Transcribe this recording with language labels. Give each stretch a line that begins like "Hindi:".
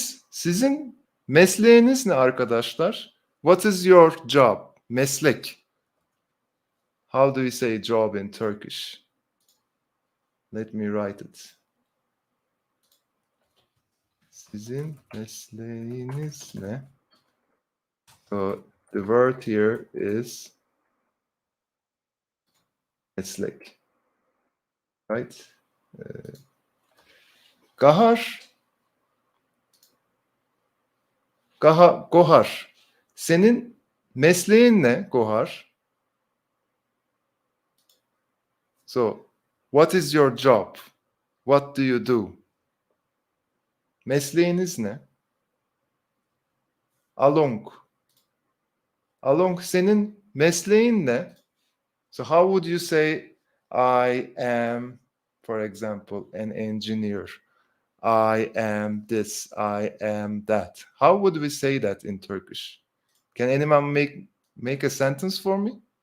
Turkish: Sizin mesleğiniz ne arkadaşlar?
English: What is your job? Meslek. How do we say job in Turkish? Let me write it.
Turkish: Sizin mesleğiniz ne?
English: So the word here is meslek. Right? Gahar. Gohar.
Turkish: Senin mesleğin ne Gohar?
English: So, what is your job? What do you do?
Turkish: Mesleğiniz ne? Along. Along, senin mesleğin ne?
English: So how would you say I am, for example, an engineer? I am this, I am that. How would we say that in Turkish? Can anyone make a sentence for me?